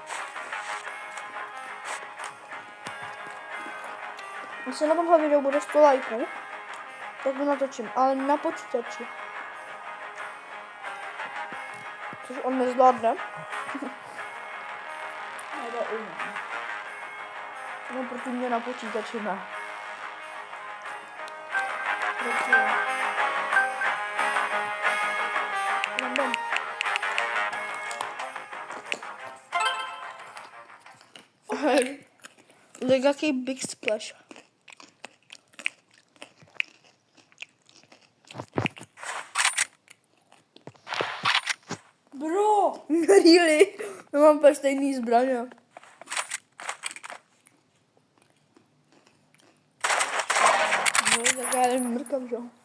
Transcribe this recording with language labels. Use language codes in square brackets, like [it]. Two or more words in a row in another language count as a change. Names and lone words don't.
[cs] Jestli na tomhle videu bude 100 lajků, tak ho natočím, ale na počítači. Což on nezvládne. Já to umím. No, proti mě na počítači ne. Proti. Bam. Look, jaký [en] big splash. [cs] Bro! Really? Mám úplně stejný zbraně. No, tak já jen mrkám, že jo.